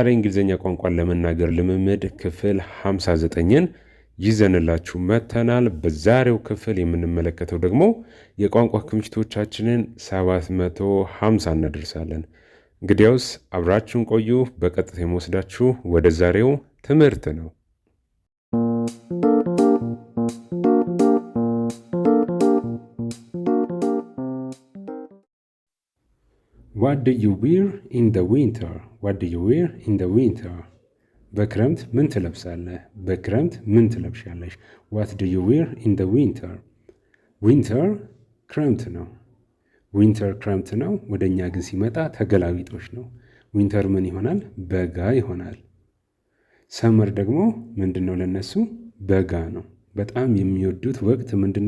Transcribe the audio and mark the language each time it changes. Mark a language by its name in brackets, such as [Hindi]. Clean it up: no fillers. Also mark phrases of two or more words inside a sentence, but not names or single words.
[Amharic] እንግሊዝኛ ቋንቋን ለመናገር ልምምድ ክፍል 59ን ይዘንላችሁ መጥተናል። በዛሬው ክፍል የምንመለከተው ደግሞ የቋንቋ ክምችቶቻችንን 750 እናደርሳለን። እንግዲያውስ አብራችሁን ቆዩ። በቀጥታ የምወስዳችሁ ወደ ዛሬው ትምህርት ነው። [English] What do you wear in the winter? What do you wear in the winter? [Amharic] በክረምት ምን ትለብሳለህ? በክረምት ምን ትለብሻለሽ? [English] What do you wear in the winter? [Amharic] ዊንተር ክረምት ነው። ዊንተር ክረምት ነው። ወደኛ ግን ሲመጣ ተገላቢጦሽ ነው። ዊንተር ምን ይሆናል? በጋ ይሆናል። ሰመር ደግሞ ምንድነው? ለነሱ በጋ ነው። በጣም የሚወዱት ወቅት ምንድነው?